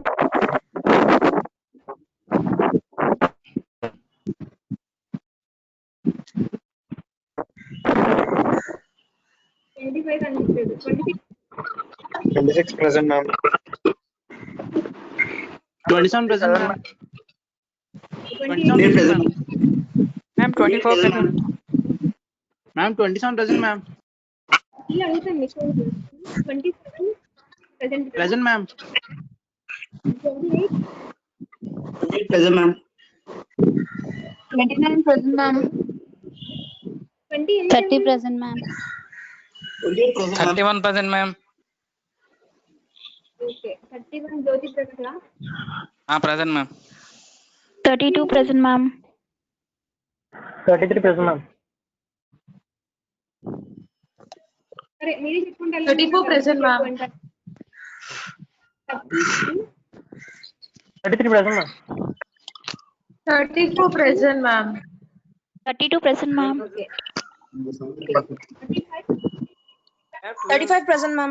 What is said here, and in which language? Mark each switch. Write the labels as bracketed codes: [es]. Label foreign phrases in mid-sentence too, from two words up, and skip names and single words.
[te] 25 కనిపించలేదు 26 [en] 26 present, ma'am. 27 present, ma'am. 28 present, ma'am. Ma'am, 24 present. Ma'am, 27 present, ma'am. [te] ఇలా అడుగుతాను మీకు 27 present కదా? [en] Present, ma'am. 28 Present, ma'am. 29 present, ma'am. 28 30 present, ma'am. 31 present, ma'am. [te] ఓకే 31 జ్యోతి ప్రకాశ్ [en] Present, ma'am. 32 present, ma'am. 33 present, ma'am. [te] సరే మీరే చెప్పుకుంటే [en] 34 present, ma'am. 33 present, ma'am. 34 present, ma'am. 32 present, ma'am. [te] ఓకే [en] 35 present, ma'am.